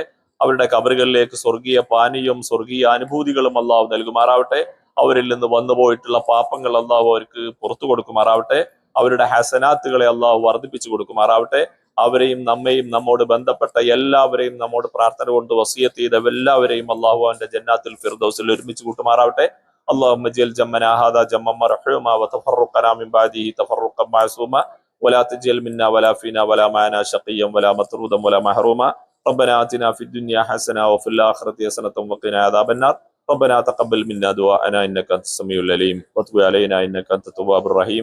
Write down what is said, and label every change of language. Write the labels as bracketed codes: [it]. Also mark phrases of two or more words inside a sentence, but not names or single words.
[ml] അവരുടെ ഖബറുകളിലേക്ക് സ്വർഗീയ പാനീയവും സ്വർഗീയ അനുഭൂതികളും അള്ളാഹു നൽകുമാറാവട്ടെ. അവരിൽ നിന്ന് വന്നുപോയിട്ടുള്ള പാപങ്ങൾ അള്ളാഹു അവർക്ക് പുറത്തു കൊടുക്കുമാറാവട്ടെ. അവരുടെ ഹസനാത്തുകളെ അള്ളാഹു വർദ്ധിപ്പിച്ചു കൊടുക്കുമാറാവട്ടെ. അവരെയും നമ്മെയും നമ്മോട് ബന്ധപ്പെട്ട എല്ലാവരെയും നമ്മോട് പ്രാർത്ഥന കൊണ്ട് വസിയത്ത് ചെയ്ത എല്ലാവരെയും അള്ളാഹു അവന്റെ ജന്നാത്തുൽ ഫിർദൗസിൽ ഒരുമിച്ച് കൂട്ടുമാറാവട്ടെ. [ar] اللهم اجعل جمعنا هذا جمعا مرحوما وتفرقنا من بعده تفرقا معصوما ولا تجعل منا ولا فينا ولا معنا شقيا ولا مطرودا ولا محروما. ربنا آتنا في الدنيا حسنة وفي الآخرة حسنة وقنا عذاب النار. ربنا تقبل منا دعاءنا إنك أنت السميع العليم وتب علينا إنك أنت التواب الرحيم.